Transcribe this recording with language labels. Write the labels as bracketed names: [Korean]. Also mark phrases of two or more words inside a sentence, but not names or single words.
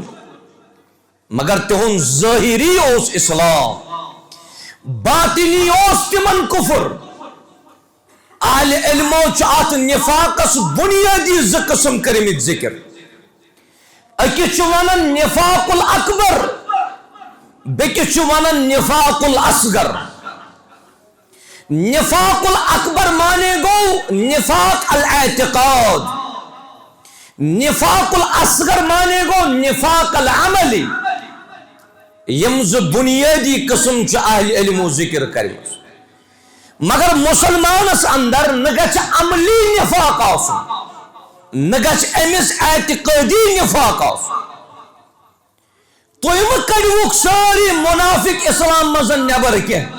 [Kashmiri] مگر تِہُنٛد ظٲہری اوس اسلام باطنی اوس تِمن کفر. اہل علمو چھُ اتھ نفاقس بنیٲدی زٕ قٕسم کٔرمٕتۍ ذکر. أکِس چھُ ونان [Arabic] نفاق الاکبر [Kashmiri] بیٚکِس چھُ ونان [Arabic] نفاق الاصغر. نفاق الاکبر [Kashmiri] مانے گو [Arabic] نفاق الاعتقاد. نفاق الاصغر [Kashmiri] مانے گو [Arabic] نفاق العملی. [Kashmiri] یم زٕ بنیادی قسم چھُ اہل علمو ذکر کرمٕژ. مگر مسلمانس اندر نہ گژھِ عملی نفاق آسُن نہ گژھِ أمِس اعتقٲدی نفاق آسُن. تُہۍ مہٕ کڑوُکھ سٲری منافق اسلام منٛز نٮ۪بر کینٛہہ.